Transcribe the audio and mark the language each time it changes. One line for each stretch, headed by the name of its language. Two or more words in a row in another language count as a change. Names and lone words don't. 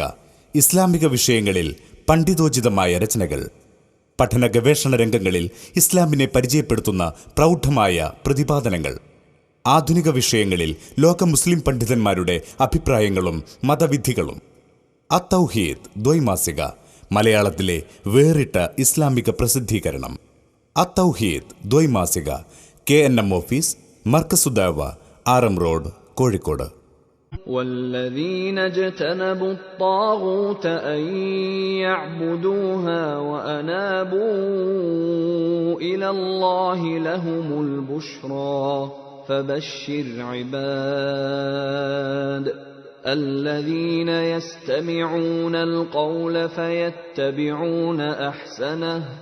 Malayalam: ഇസ്ലാമിക വിഷയങ്ങളിൽ പണ്ഡിതോചിതമായ രചനകൾ, പഠന ഗവേഷണ രംഗങ്ങളിൽ ഇസ്ലാമിനെ പരിചയപ്പെടുത്തുന്ന പ്രൗഢമായ പ്രതിപാദനങ്ങൾ, ആധുനിക വിഷയങ്ങളിൽ ലോക മുസ്ലിം പണ്ഡിതന്മാരുടെ അഭിപ്രായങ്ങളും മതവിധികളും. അത്തൗഹീദ് ദ്വൈമാസിക, മലയാളത്തിലെ വേറിട്ട ഇസ്ലാമിക പ്രസിദ്ധീകരണം. അത്തൗഹീദ് ദ്വൈമാസിക, KNM ഓഫീസ്, മർക്കസുദ്ദഅവ, RM റോഡ്, കോഴിക്കോട്.
Arabic: والذين اجتنبوا الطاغوت أن يعبدوها وأنابوا إلى الله لهم البشرى فبشر عباد الذين يستمعون القول فيتبعون أحسنه